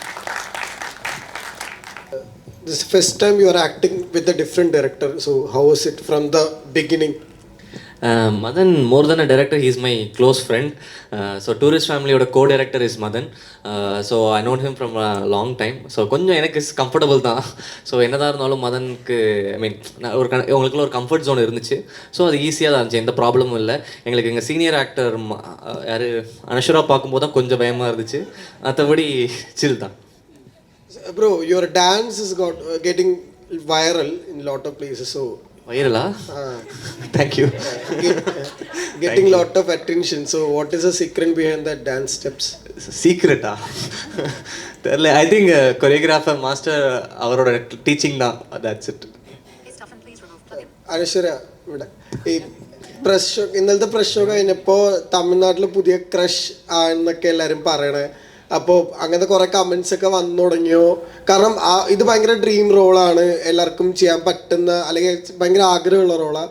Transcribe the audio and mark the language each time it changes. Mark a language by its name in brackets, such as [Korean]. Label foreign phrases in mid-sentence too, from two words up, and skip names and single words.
[English] This is the first time you are acting with a different director. So how was it from the beginning? Madan, more than a director, he is my close friend. So Tourist Family oda co-director is Madan. So I known him from a long time. [Tamil] So கொஞ்சம் எனக்கு [English] is comfortable [Tamil] da. So என்னதா இருந்தாலும் Madanku, [English] I mean ungalku or comfort zone irundhuchu. [Tamil] So அது easy ஆ இருந்துச்சு, எந்த problem இல்ல. எங்களுக்கு எங்க [English] senior actor [Tamil] யாரு Anashwara பாக்கும்போது கொஞ்சம் பயமா இருந்துச்சு. அதவடி chill டா. [English] Bro, your dance is getting viral in a lot of places. So viral thank you. Getting a lot of attention. So what is the secret behind that dance steps? Secret I think choreographer master avaroda teaching da, that's it. Anashwara, [Malayalam] ഈ [English] press show, [Malayalam] ഇന്നലത്തെ [English] press show [Malayalam] കഴിഞ്ഞപ്പോൾ തമിഴ്നാട്ടിൽ പുതിയ ക്രഷ് ആണെന്നൊക്കെ എല്ലാവരും പറയണേ. അപ്പോൾ അങ്ങനത്തെ കുറേ കമൻസ് ഒക്കെ വന്നു തുടങ്ങിയോ? കാരണം ഇത് ഭയങ്കര [English] dream role, [Malayalam] എല്ലാവർക്കും ചെയ്യാൻ പറ്റുന്ന അല്ലെങ്കിൽ ഭയങ്കര ആഗ്രഹമുള്ള റോളാണ്.